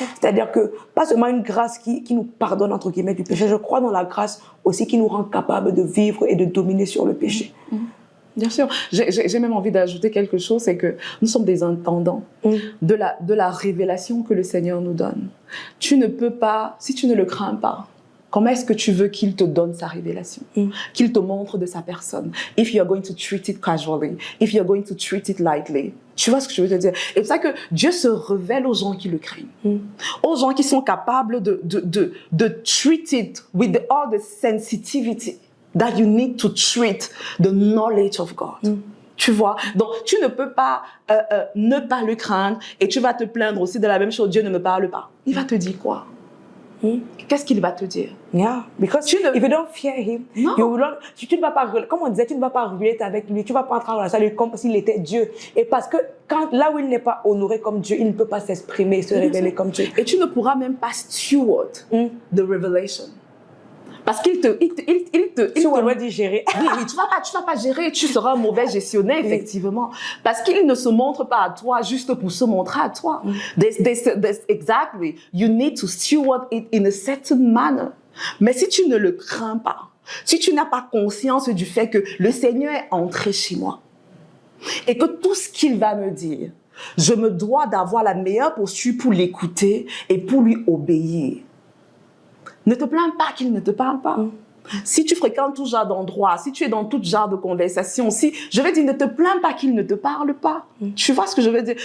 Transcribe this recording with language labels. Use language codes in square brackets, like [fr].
[fr] C'est-à-dire que, pas seulement une grâce qui nous pardonne, entre guillemets, du péché, je crois dans la grâce aussi qui nous rend capables de vivre et de dominer sur le péché. Bien sûr. J'ai même envie d'ajouter quelque chose, c'est que nous sommes des intendants de la révélation que le Seigneur nous donne. Tu ne peux pas, si tu ne le crains pas, comment est-ce que tu veux qu'il te donne sa révélation, qu'il te montre de sa personne? [en] If you are going to treat it casually, if you are going to treat it lightly. [fr] Tu vois ce que je veux te dire? Et c'est pour ça que Dieu se révèle aux gens qui le craignent. Aux gens qui sont capables de [en] treat it with all the sensitivity that you need to treat the knowledge of God. [fr] Tu vois? Donc, tu ne peux pas ne pas le craindre et tu vas te plaindre aussi de la même chose. Dieu ne me parle pas. Il va te dire quoi? Qu'est-ce qu'il va te dire? [en] Yeah, because if you don't fear him, [fr] tu ne vas pas, comme on disait, tu ne vas pas relater avec lui, tu ne vas pas entrer en relation avec lui comme s'il était Dieu. Et parce que là où il n'est pas honoré comme Dieu, il ne peut pas s'exprimer, se révéler comme Dieu. Et tu ne pourras même pas [en] steward the revelation. [fr] Parce qu'il te dit gérer. Oui, tu vas pas gérer, tu seras un mauvais gestionnaire, effectivement. Parce qu'il ne se montre pas à toi juste pour se montrer à toi. [en] Exactly. You need to steward it in a certain manner. [fr] Mais si tu ne le crains pas, si tu n'as pas conscience du fait que le Seigneur est entré chez moi, et que tout ce qu'il va me dire Je me dois d'avoir la meilleure posture pour l'écouter et pour lui obéir. Ne te plains pas qu'il ne te parle pas. Si tu fréquentes tout genre d'endroits, si tu es dans tout genre de conversation, je vais dire, ne te plains pas qu'il ne te parle pas. Tu vois ce que je veux dire?